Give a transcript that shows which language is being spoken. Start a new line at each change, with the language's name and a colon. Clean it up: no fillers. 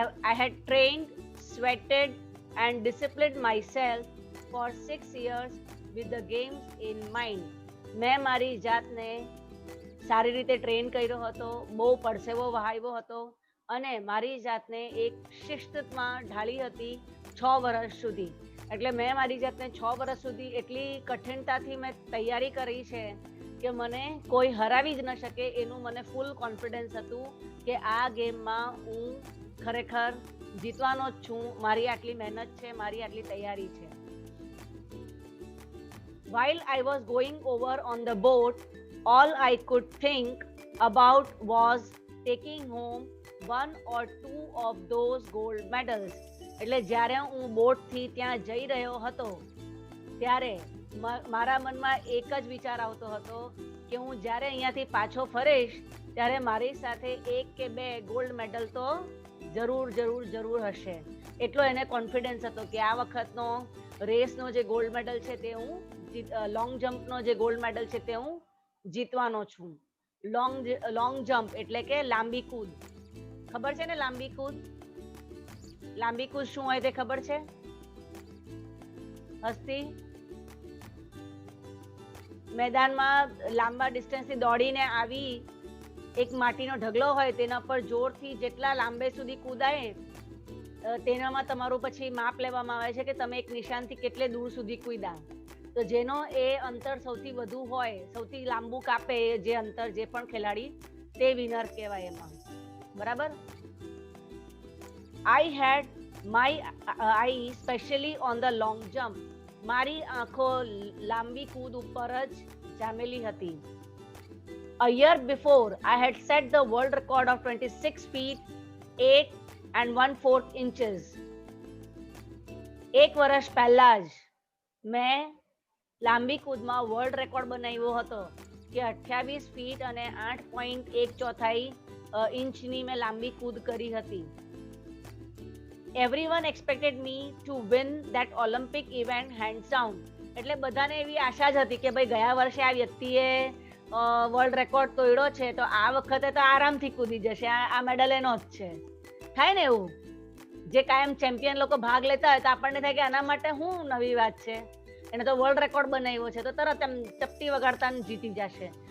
English: I had trained, sweated and disciplined myself for 6 years with the games in mind.
Gujarati: મેં મારી જાતને સારી રીતે ટ્રેન કર્યો હતો, બહુ પરસેવો વહાવ્યો હતો અને મારી જાતને એક શિસ્તમાં ઢાળી હતી 6 વર્ષ સુધી. એટલે મેં મારી જાતને 6 વર્ષ સુધી એટલી કઠિનતાથી મેં તૈયારી કરી છે કે મને કોઈ હરાવી જ ન શકે, એનું મને ફૂલ કોન્ફિડન્સ હતું કે આ ગેમમાં હું ખરેખર જીતવાનો જ છું. મારી આટલી મહેનત છે, મારી આટલી તૈયારી છે.
English: While I was going over on the boat, all I could think about was taking home 1 or 2 of those gold medals.
Gujarati: એટલે જ્યારે હું બોટથી ત્યાં જઈ રહ્યો હતો ત્યારે મારા મનમાં એક જ વિચાર આવતો હતો કે હું જ્યારે અહીંયાથી પાછો ફરીશ ત્યારે મારી સાથે 1 કે 2 ગોલ્ડ મેડલ તો જરૂર હશે. એટલો એને કોન્ફિડન્સ હતો કે આ વખતનો રેસનો જે ગોલ્ડ મેડલ છે તે હું લોંગ જમ્પનો જે ગોલ્ડ મેડલ છે તે હું જીતવાનો છું. લોંગ જમ્પ એટલે કે લાંબી કૂદ. ખબર છે ને લાંબી કૂદ? લાંબી કૂદ શું હોય તે ખબર છે? હસ્તી? મેદાનમાં લાંબા ડિસ્ટન્સથી દોડીને આવી એક માટીનો ઢગલો હોય તેના પર જોરથી જેટલા લાંબે સુધી કૂદાય તેનામાં તમારું પછી માપ લેવામાં આવે છે કે તમે એક નિશાનથી કેટલે દૂર સુધી કૂદ્યા. તો જેનો એ અંતર સૌથી વધુ હોય, સૌથી લાંબુ કાપે જે અંતર જે પણ ખેલાડી, તે વિનર કહેવાય એમાં. બરાબર?
English: I had my eye specially on the long jump.
Gujarati: મારી આંખો લાંબી કૂદ ઉપર જ જામેલી હતી.
English: A year before, I had set the world record of 26 feet 8 and 1/4 inches.
Gujarati: એક વર્ષ પહેલા જ મેં લાંબી કૂદમાં વર્લ્ડ રેકોર્ડ બનાવ્યો હતો કે 28 ફીટ અને 8.1 ઇંચની મેં લાંબી કૂદ કરી હતી.
English: Everyone expected me to win that Olympic event hands down.
Gujarati: એટલે બધાને એવી આશા જ હતી કે ભાઈ ગયા વર્ષે આ વ્યક્તિએ વર્લ્ડ રેકોર્ડ તોડ્યો છે તો આ વખતે તો આરામથી કૂદી જશે, આ મેડલ એનો જ છે. થાય ને એવું? જે કાયમ ચેમ્પિયન લોકો ભાગ લેતા હોય તો આપણને થાય કે આના માટે શું નવી વાત છે, એને તો વર્લ્ડ રેકોર્ડ બનાવ્યો છે તો તરત એમ ચપટી વગાડતા જીતી જશે.